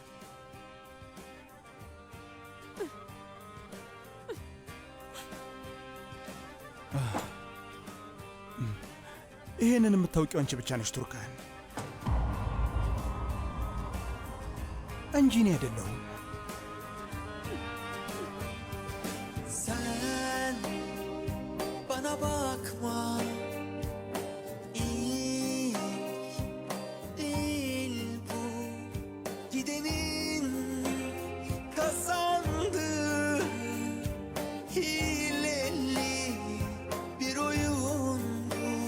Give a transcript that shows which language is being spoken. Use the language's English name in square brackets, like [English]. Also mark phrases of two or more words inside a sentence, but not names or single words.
[Amharic] ይህንን የምታውቂው አንቺ ብቻ ነሽ ቱርካን፣ እንጂ እኔ አይደለሁም። [Turkish] Sen bana bakma, ilk değil bu, gidenin kazandığı hileli bir oyun bu.